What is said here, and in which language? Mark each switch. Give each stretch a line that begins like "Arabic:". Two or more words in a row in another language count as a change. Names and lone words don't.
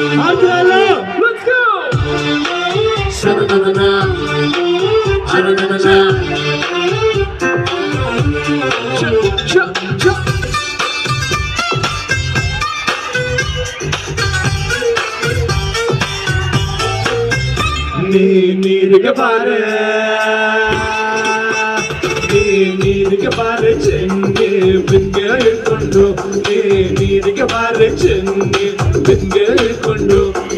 English: Let's go! Sha-na-na-na-na. Sha-na-na-na-na.
Kannada: ನೀರಿಗೆ ಬಾರೆ ನೀರಿಗೆ ಬಾರೆ ಚೆನ್ನಿ ಬಿಂಗೆ ಇಟ್ಕೊಂಡು ನೀರಿಗೆ ಬಾರೆ ಚೆನ್ನಿ ಬಿಂಗೆ ಇಟ್ಕೊಂಡು